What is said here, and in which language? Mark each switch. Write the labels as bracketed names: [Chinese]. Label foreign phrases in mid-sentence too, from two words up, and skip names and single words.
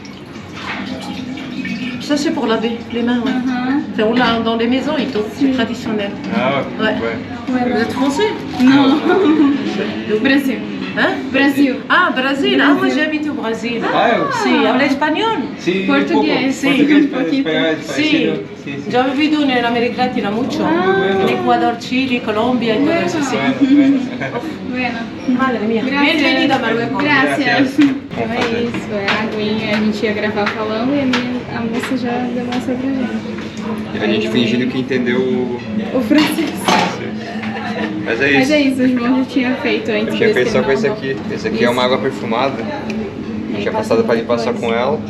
[French] Ça c'est pour laver les mains, ouais. Enfin, on l'a dans les maisons et tout, c'est traditionnel. Ah, Ouais. Vous êtes français? [Portuguese] Não, do Brasil. [French] Hein? [Portuguese] Brasil. [French] Ah, Brésil. Ah, moi j'habite au Brésil. [Spanish] Sí, habla español. Sí, Portugués, sí, un poquito. Sí, yo he vivido en América Latina mucho. En Ecuador, Chile, Colombia y todo eso, sí. Bueno. Madre mía. Bienvenida a Marruecos. Gracias. [Portuguese] Então é isso, é a aguinha. A gente ia gravar falando e a moça já demonstra pra gente. E a gente fingindo que entendeu O francês. Mas é isso. Mas é isso, o João já tinha feito antes. Eu tinha feito só com esse aqui. Esse aqui é uma água perfumada. Eu tinha passado para limpar só com ela.